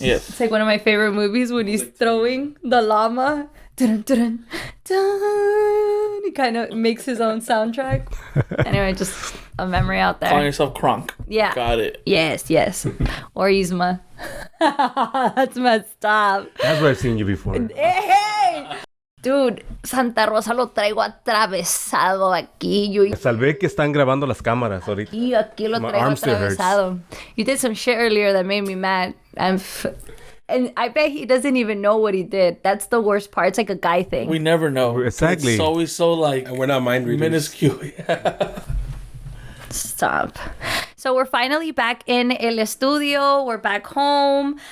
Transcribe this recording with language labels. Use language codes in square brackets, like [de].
[en] It's like one of my favorite movies when he's throwing the llama. Dun, dun, dun. He kind of makes his own soundtrack. Anyway, just a memory out there. Calling yourself Kronk. Yeah. Got it. Yes. Or Yzma. That's messed up. That's where I've seen you before. Hey! [es] Dude, Santa Rosa lo traigo atravesado aquí. Salvé que están grabando las cámaras ahorita. Y aquí lo [en] My [es] traigo [en] arm still hurts. [es] atravesado. [en] You did some shit earlier that made me mad. And I bet he doesn't even know what he did. That's the worst part. It's like a guy thing. We never know. Exactly. It's always so like... And we're not mind readers. Minuscule. Yeah. Stop. So we're finally back in El Estudio. We're back home.